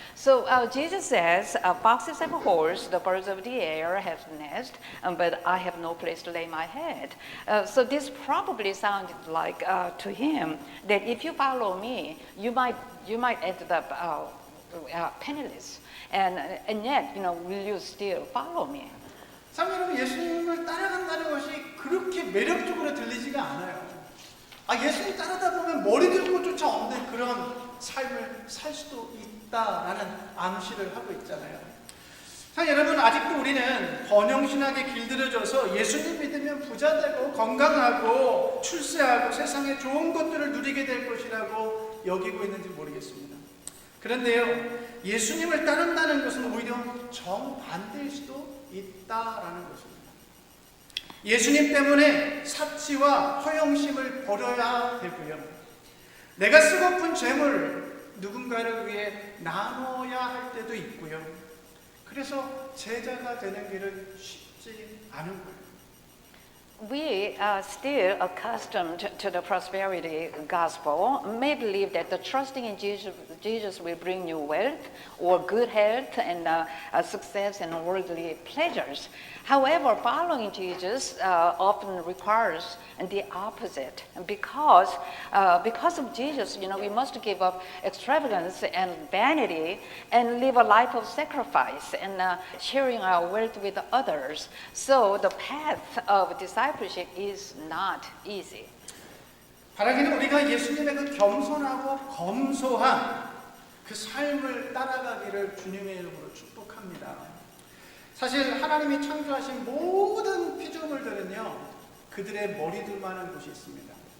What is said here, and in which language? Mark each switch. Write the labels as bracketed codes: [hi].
[en] So Jesus says, "Foxes have holes, the birds of the air have nests, but I have no place to lay my head." So this probably sounded like to him that if you follow me, you might end up penniless, and yet will you still follow me? [ko] 참 여러분 예수님을 따라간다는 것이 그렇게 매력적으로 들리지가 않아요. 예수님 따르다 보면 머리 들 곳조차 없는 그런 삶을 살 수도 있다라는 암시를 하고 있잖아요. 참 여러분 아직도 우리는 번영신학에 길들여져서 예수님 믿으면 부자 되고 건강하고 출세하고 세상에 좋은 것들을 누리게 될 것이라고 여기고 있는지 모르겠습니다. 그런데요, 예수님을 따른다는 것은 오히려 정반대일 수도 있다라는 것입니다. 예수님 때문에 사치와 허영심을 버려야 되고요. 내가 쓰고픈 재물 누군가를 위해 나눠야 할 때도 있고요. 그래서 제자가 되는 길은 쉽지 않은 거예요. [en] we are still accustomed to the prosperity gospel, may believe that the trusting in Jesus will bring you wealth or good health and success and worldly pleasures. However, following Jesus often requires the opposite. Because of Jesus, we must give up extravagance and vanity and live a life of sacrifice and sharing our wealth with others. So the path of discipleship is not easy. [ko] 바라기는 우리가 예수님의 그 겸손하고 검소한 그 삶을 따라가기를 주님의 이름으로 축복합니다. 사실 하나님이 창조하신 모든 피조물들은요, 그들의 머리둘만한 곳이 있습니다.